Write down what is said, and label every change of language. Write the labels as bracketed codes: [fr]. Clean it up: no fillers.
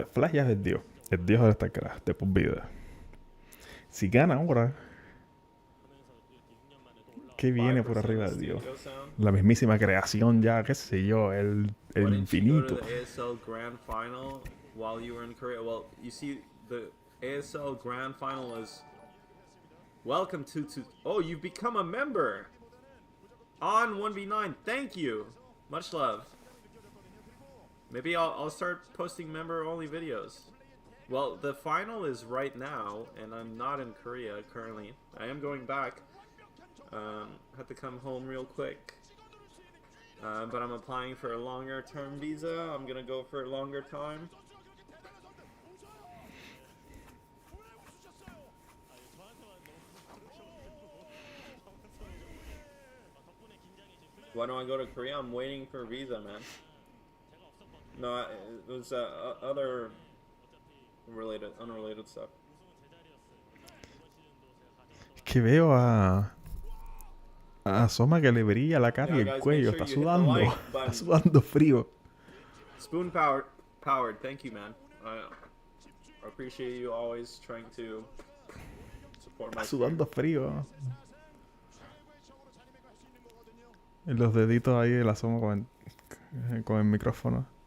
[es] Flash ya es el dios de StarCraft, de por vida. Si gana ahora, ¿qué viene por arriba del dios? La mismísima creación ya, qué sé yo, el infinito. [en] ASL Grand Final while you were in Korea. Well, you see, the ASL Grand Final is welcome to oh, you've become a member on 1v9. Thank you, much love. Maybe I'll start posting member-only videos. Well, the final is right now, and I'm not in Korea currently. I am going back. Had to come home real quick. But I'm applying for a longer-term visa. I'm gonna go for a longer time. Why don't I go to Korea? I'm waiting for a visa, man. No, it was other unrelated stuff. [es] Es que veo a Soma que le brilla la cara y el cuello. Está sudando. Está sudando frío. [en] Spoon powered. Thank you, man. I appreciate you always trying to support my. [es] Está sudando frío. Y los deditos ahí de la Soma con el micrófono.